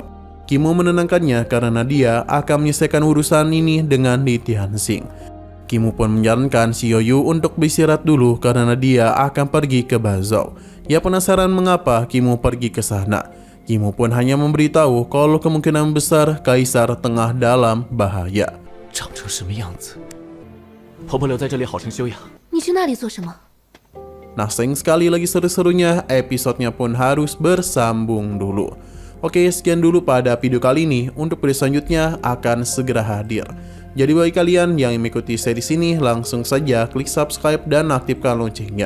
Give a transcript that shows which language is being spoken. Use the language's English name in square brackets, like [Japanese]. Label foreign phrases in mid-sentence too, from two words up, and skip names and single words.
[Indonesian] Kimu menenangkannya karena dia akan menyelesaikan urusan ini dengan Li Tianxing. Kimu pun menyarankan si Yoyu untuk beristirahat dulu karena dia akan pergi ke Bazhou. Ia penasaran mengapa Kimu pergi ke sana. Kimu pun hanya memberitahu kalau kemungkinan besar Kaisar tengah dalam bahaya. [Chinese] 长成什么样子？婆婆留在这里好生休养。你去那里做什么？ [Indonesian] Nah, sayang sekali lagi seru-serunya, episodenya pun harus bersambung dulu. Oke, sekian dulu pada video kali ini. Untuk video selanjutnya akan segera hadir. Jadi bagi kalian yang mengikuti series ini, langsung saja klik subscribe dan aktifkan loncengnya.